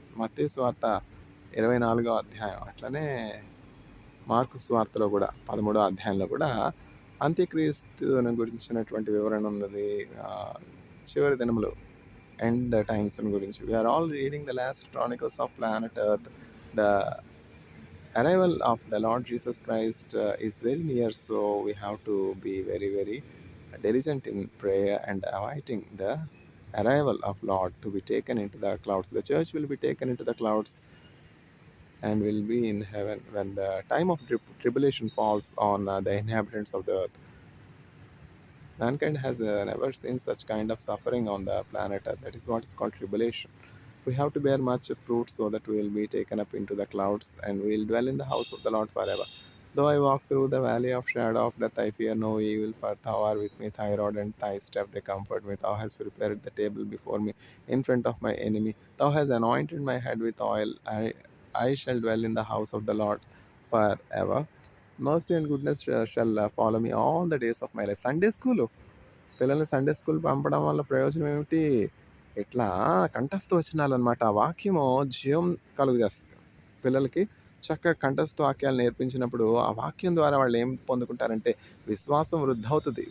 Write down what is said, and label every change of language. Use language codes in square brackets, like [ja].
[te] మత్తయి సువార్త 24వ అధ్యాయం, అట్లనే మార్కు సువార్తలో కూడా 13వ అధ్యాయంలో కూడా అంత్యక్రీస్తుని గురించినటువంటి వివరణ ఉన్నది. చివరి దినములు, [en] end times [te] గురించి. [en] We are all reading the last chronicles of planet earth. The arrival of the Lord Jesus Christ is very near, so we have to be very, very diligent in prayer and awaiting the arrival of Lord to be taken into the clouds. The church will be taken into the clouds and will be in heaven when the time of tribulation falls on the inhabitants of the earth. Mankind has never seen such kind of suffering on the planet Earth. That is what is called tribulation. We have to bear much fruit so that we will be taken up into the clouds and we will dwell in the house of the Lord forever. Though I walk through the valley of shadow of death, I fear no evil, for thou art with me, thy rod and thy staff, they comfort me. Thou hast prepared the table before me in front of my enemy. Thou hast anointed my head with oil. I shall dwell in the house of the Lord forever. Mercy and goodness shall follow me all the days of my life. [te] Sunday school, పిల్లల్ని Sunday school పంపడం వల్ల ప్రయోజనం ఏమిటి? ఇట్లా కంఠస్థ వచనాలు అనమాట. ఆ వాక్యము జీవం కలుగజేస్తుంది. పిల్లలకి చక్కగా కంఠస్థ వాక్యాలు నేర్పించినప్పుడు ఆ వాక్యం ద్వారా వాళ్ళు ఏం పొందుకుంటారంటే విశ్వాసం వృద్ధవుతుంది.